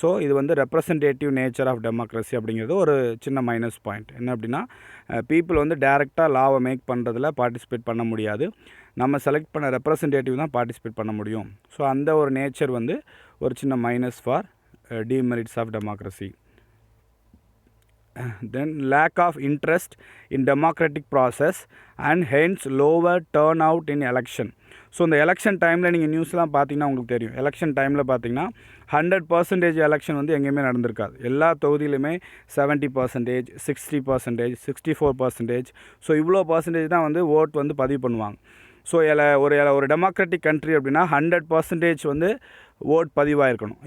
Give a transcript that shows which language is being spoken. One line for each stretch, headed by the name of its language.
Tamil: So இது வந்து representative nature of democracy அப்படிங்கிறது ஒரு சின்ன மைனஸ் பாயிண்ட். என்ன அப்படின்னா பீப்புள் வந்து டைரெக்டாக லாவை மேக் பண்ணுறதுல பார்ட்டிசிபேட் பண்ண முடியாது, நம்ம செலக்ட் பண்ண ரெப்ரசன்டேட்டிவ் தான் பார்ட்டிசிபேட் பண்ண முடியும். ஸோ அந்த ஒரு நேச்சர் வந்து ஒரு சின்ன minus for demerits of democracy.
English: Then lack of interest in democratic process and hence lower turnout in election.
Tamil: So இந்த எலெக்ஷன் டைமில் நீங்கள் நியூஸ்லாம் பார்த்தீங்கன்னா உங்களுக்கு தெரியும், எலெக்ஷன் டைமில் பார்த்தீங்கன்னா 100% எலெக்ஷன் வந்து எங்கேயுமே நடந்திருக்காது. எல்லா தொகுதியிலுமே 70%, 60%, 64%. ஸோ இவ்வளோ பர்சன்டேஜ் தான் வந்து ஓட் வந்து பதிவு பண்ணுவாங்க. ஸோ ஒரு டெமோக்ராட்டிக் கண்ட்ரி அப்படின்னா 100% வந்து ஓட் பதிவாயிருக்கணும்.